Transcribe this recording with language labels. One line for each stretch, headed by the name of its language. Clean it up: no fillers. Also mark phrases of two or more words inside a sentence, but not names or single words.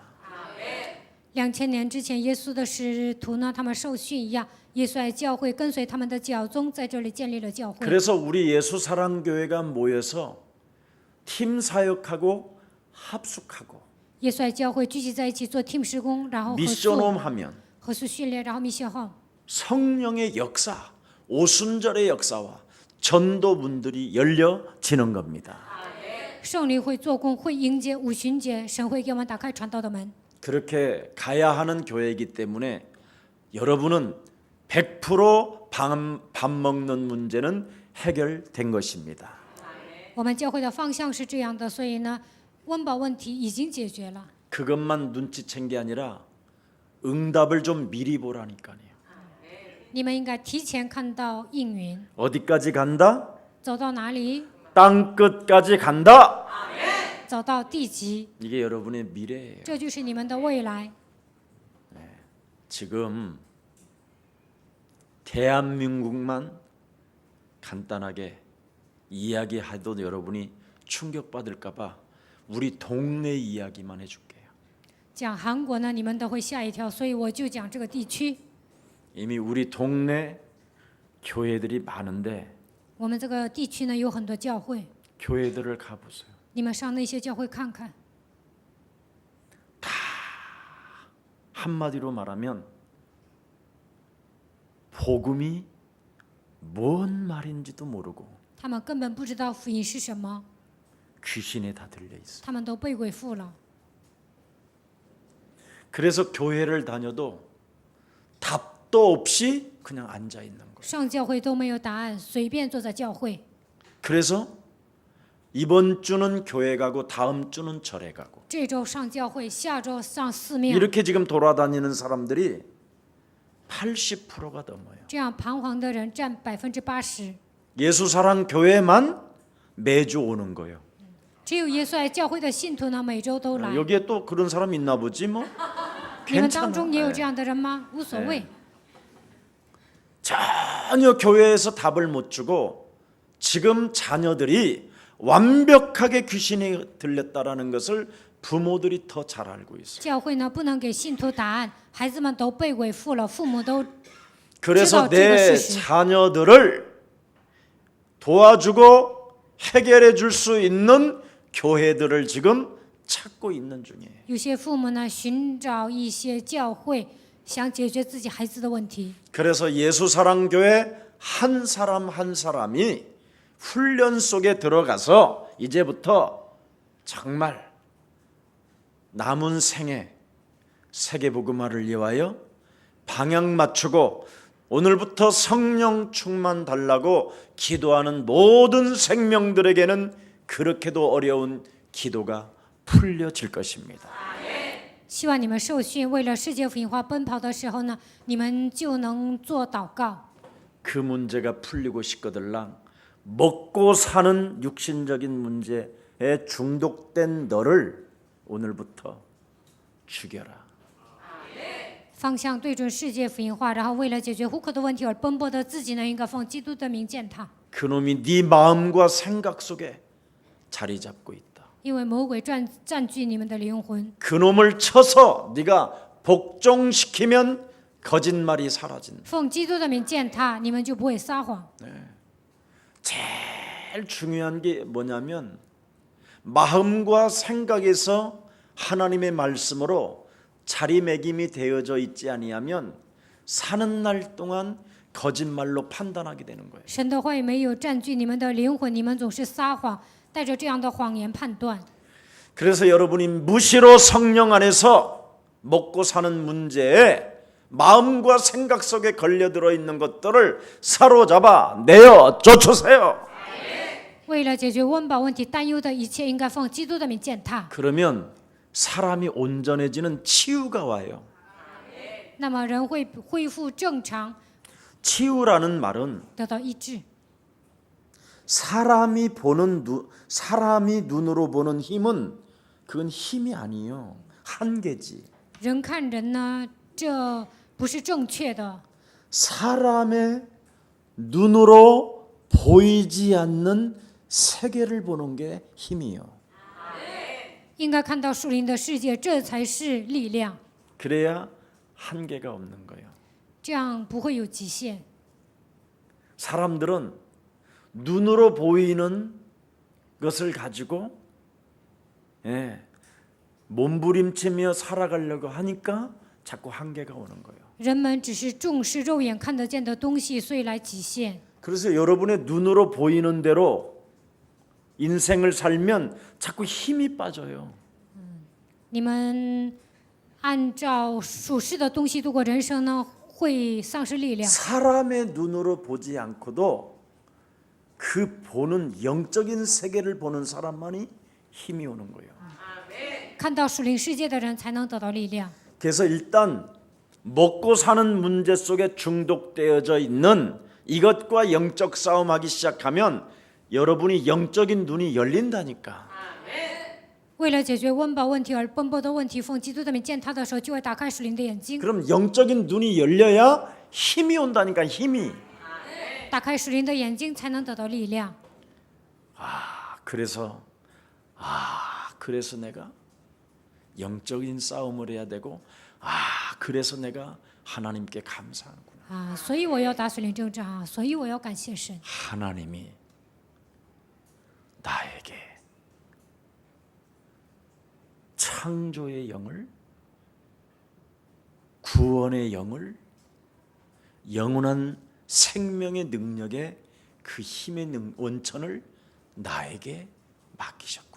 Chinese: 2000 年之前，耶稣的使徒呢，他们受训一样，耶稣爱教会跟随他们的教宗，在这里建立了教会。
Korean: 그래서 우리 예수사랑교회가 모여서 팀 사역하고 합숙하고
Chinese: 耶稣爱教会聚集在一起做 team 施工，然后合宿
Korean: 미션홈 하면
Chinese: 合宿训练，然后密学号，
Korean: 성령의 역사, 오순절의 역사와 전도문들이 열려지는 겁니다.
Chinese: 圣灵会做工，会迎接五旬节，神会给我们打开传道的门。
Korean: 그렇게 가야 하는 교회이기 때문에 여러분은 100% 밥 먹는 문제는 해결된 것입니다.
Chinese: 我们教会的方向是这样的，所以呢，温饱问题已经解决了。
Korean: 그것만 눈치챈 게 아니라 응답을 좀 미리 보라니까요.
Chinese: 你们应该提前看到应允，
Korean: 어디까지 간다?
Chinese: 走到哪里，
Korean: 땅 끝까지 간다.
Chinese: 走到地极，
Korean: 이게 여러분의 미래예요.
Chinese: 这就是你们的未来。
Korean: 지금 대한민국만 간단하게 이야기해도 여러분이 충격받을까봐 우리 동네 이야기만 해줄게요.
Chinese: 讲韩国呢，你们都会吓一跳，所以我就讲这个地区。
Korean: 이미 우리 동네 교회들이 많은데
Chinese: 我们这个地区呢有很多教会，
Korean: 교회들을 가보세요.
Chinese: 你们上那些教会看看，
Korean: 한마디로 말하면 복음이 뭔 말인지도 모르고
Chinese: 他们根本不知道福音是什么，
Korean: 귀신에 다 들려 있어.
Chinese: 他们都被鬼附了。
Korean: 그래서 교회를 다녀도 답도 없이 그냥 앉아 있는 거예요.
Chinese: 上教会都没有答案，随便坐在教会。
Korean: 그래서 이번 주는 교회 가고 다음 주는 절에 가고
Chinese: 这周上教会，下周上寺庙，
Korean: 이렇게 지금 돌아다니는 사람들이 80%가 넘어요.
Chinese: 这样彷徨的人占80%。
Korean: 예수사랑 교회만 매주 오는 거예요.
Chinese: 只有耶稣爱教会的信徒呢，每周都来。
Korean: 여기에 또 그런 사람 있나 보지 뭐.
Chinese: 你们当中也有
Korean: 괜찮아.
Chinese: 这样的人吗？无所谓。
Korean: 전혀 교회에서 답을 못 주고 지금 자녀들이 완벽하게 귀신이 들렸다라는 것을 부모들이 더 잘 알고 있어요.
Chinese: 教会呢不能给信徒答案，孩子们都被鬼附了，父母都
Korean: 그래서 제가 어찌가 내 쓰시- 자녀들을 도와주고 해결해 줄 수 있는 교회들을 지금 찾고 있는 중이에요.
Chinese: 有些父母呢寻找一些教会，想解决自己孩子的问题。
Korean: 그래서 예수사랑교회 한 사람 한 사람이 훈련 속에 들어가서 이제부터 정말 남은 생에 세계복음화를 위하여 방향 맞추고 오늘부터 성령 충만 달라고 기도하는 모든 생명들에게는 그렇게도 어려운 기도가 풀려질 것입니다.
Chinese: 希望你们受训，为了世界福音化奔跑的时候呢，你们就能做祷告。
Korean: 그 문제가 풀리고 싶거들랑 먹고 사는 육신적인 문제에 중독된 너를 오늘부터 죽여라.
Chinese: 方向对准世界福音化，然后为了解决户口的问题而奔波的自己呢，应该奉基督的名践踏，
Korean: 그놈이 네 마음과 생각 속에 자리 잡고 있다.
Chinese: 因为魔鬼占据你们的灵魂。
Korean: 그놈을 쳐서 네가 복종시키면 거짓말이 사라진다.
Chinese: 奉基督的名践踏，你们就不会撒谎。
Korean: 제일 중요한 게 뭐냐면 마음과 생각에서 하나님의 말씀으로 자리매김이 되어져 있지 아니하면 사는 날 동안 거짓말로 판단하게 되는 거예요.
Chinese: 神的话语没有占据你们的灵魂，你们总是撒谎，带着这样的谎言判断。
Korean: 그래서 여러분이 무시로 성령 안에서 먹고 사는 문제에 마음과 생각 속에 걸려들어 있는 것들을 사로잡아 내어 쫓으세요.
Chinese: 为了解决温饱问题，担忧的一切应该奉基督的名践踏。
Korean: 그러면 사람이 온전해지는 치유가 와요.
Chinese: 那么人会恢复正常，
Korean: 치유라는 말은
Chinese: 得到医治。
Korean: 사람이 눈으로 보는 힘은 그건 힘이 아니에요. 한계지.
Chinese: 人看人呢，这不是正确的。
Korean: 사람의 눈으로 보이지 않는 세계를 보는 게 힘이요.
Chinese: 应该看到属灵的世界，这才是力量，
Korean: 그래야 한계가 없는 거예요.
Chinese: 这样不会有极限。
Korean: 사람들은 눈으로 보이는 것을 가지고 몸부림치며 살아가려고 하니까 자꾸 한계가 오는 거예요.
Chinese: 人们只是重视肉眼看得见的东西，所以来极限。
Korean: 그래서 여러분의 눈으로 보이는 대로 인생을 살면 자꾸 힘이 빠져요.
Chinese: 你们按照属世的东西度过人生呢，会丧失力量。
Korean: 사람의 눈으로 보지 않고도 그 보는 영적인 세계를 보는 사람만이 힘이 오는 거예요.
Chinese: 看到属灵世界的人才能得到力量。
Korean: 그래서 일단 먹고 사는 문제 속에 중독되어져 있는 이것과 영적 싸움하기 시작하면 여러분이 영적인 눈이 열린다니까.
Chinese: 为了解决温饱问题而奔波的问题，奉基督的名见他的时候，就会打开属灵的眼睛。
Korean: 그럼 영적인 눈이 열려야 힘이 온다니까. 힘이.
Chinese: 打开属灵的眼睛，才能得到力量。
Korean: 그래서 내가 영적인 싸움을 해야 되고 그래서 내가 하나님께 감사하구나.
Chinese: 所以我要打属灵征战所以我要感谢神。
Korean: 하나님이 나에게 창조의 영을, 구원의 영을, 영원한 생명의 능력의 그 힘의 원천을 나에게 맡기셨구나.